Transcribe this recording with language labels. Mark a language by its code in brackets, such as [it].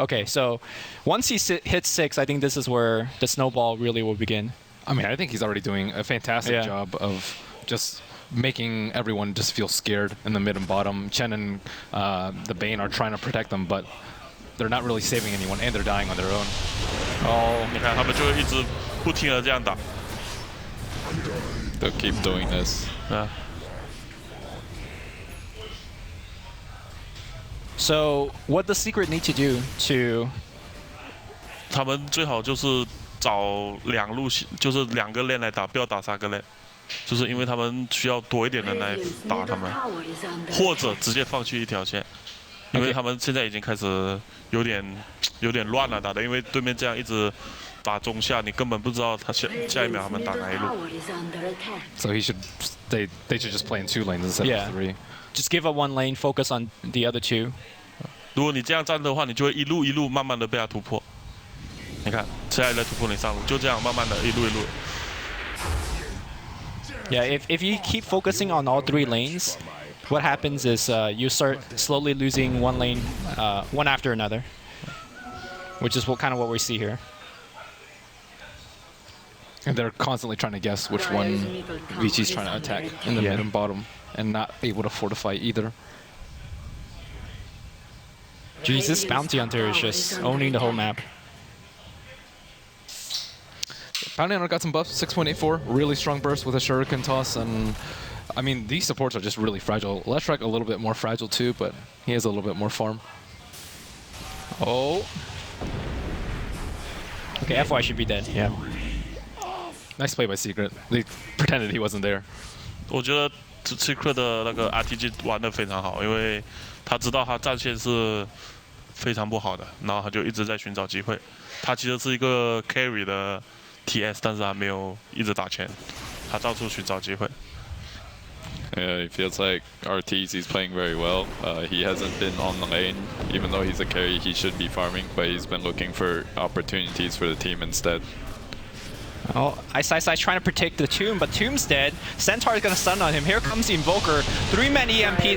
[en] Okay, so once he hits 6, I think this is where the snowball really will begin. I mean, I think he's already doing a fantastic job of just making everyone just feel scared in the mid and bottom. Chen and the Bane are trying to protect them, but they're not really saving anyone, and they're dying on their own. [zh] 你看他们就会一直不停的这样打。 [en] They'll keep doing this. So what does Secret need to do to... [zh] 他们最好就是找两路，就是2个 lane 来打，不要打3个 lane，就是因为他们需要多一点人来打他们，或者直接放弃一条线，因为他们现在已经开始有点乱了打的，因为对面这样一直打中下，你根本不知道他下一秒他们打哪一路。 [en] So they should just play in 2 lanes instead of 3. Just give up 1 lane, focus on the other 2. [zh] 如果你这样站的话，你就会一路慢慢的被他突破。你看，现在在突破你上路，就这样慢慢的一路。 [en] Yeah, if you keep focusing on all 3 lanes, what happens is you start slowly losing 1 lane, one after another, which is kind of what we see here. And they're constantly trying to guess which one Vici's trying to attack in the mid and bottom, and not able to fortify either. Jeez, this Bounty Hunter is just owning the whole map. Bounty Hunter got some buffs, 6.84, really strong burst with a Shuriken toss, and I mean, these supports are just really fragile. Leshrac a little bit more fragile too, but he has a little bit more farm. Oh. Okay, FY should be dead, yeah. Nice play by Secret. They pretended he wasn't there. [zh] 我觉得 Secret 的那个 RTG 玩得非常好，因为他知道他战线是非常不好的，然后他就一直在寻找机会。他其实是一个 carry 的 TS， 但是他没有一直打前，他到处寻找机会。 [en] Yeah, it feels like RTZ is playing very well. He hasn't been on the lane, even though he's a carry. He should be farming, but he's been looking for opportunities for the team instead. Oh, Ice trying to protect the Tomb, but Tomb's dead. Centaur is going to stun on him. Here comes the Invoker. 3-man EMP.